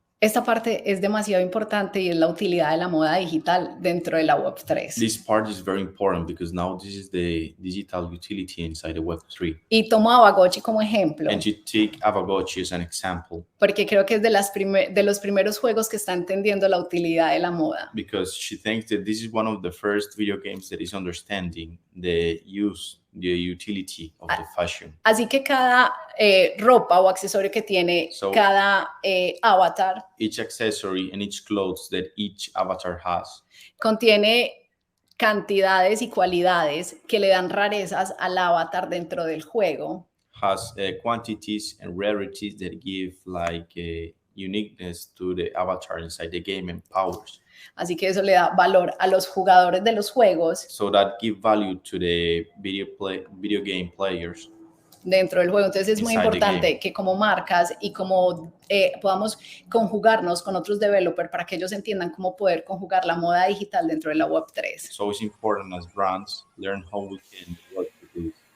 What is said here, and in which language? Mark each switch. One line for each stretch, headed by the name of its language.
Spanish: Esta parte es demasiado importante y es la utilidad de la moda digital dentro de la Web3.
English: This part is very important because now this is the digital utility inside the Web3.
Spanish: Y tomo a Abagochi como ejemplo.
English: And you take Avagochi as an example.
Spanish: Porque creo que es de los primeros juegos que está entendiendo la utilidad de la moda.
English: Because she thinks that this is one of the first video games that is understanding the utility of the fashion.
Spanish: Así que cada ropa o accesorio que tiene cada avatar,
English: each accessory and each clothes that each avatar has,
Spanish: contiene cantidades y cualidades que le dan rarezas al avatar dentro del juego.
English: Has quantities and rarities that give like a uniqueness to the avatar inside the game and powers.
Spanish: Así que eso le da valor a los jugadores de los juegos.
English: So that give value to the video game players
Spanish: dentro del juego. Entonces es muy importante que como marcas y como podamos conjugarnos con otros developers para que ellos entiendan cómo poder conjugar la moda digital dentro de la Web3.
English: So it's important as brands learn how we can work with this.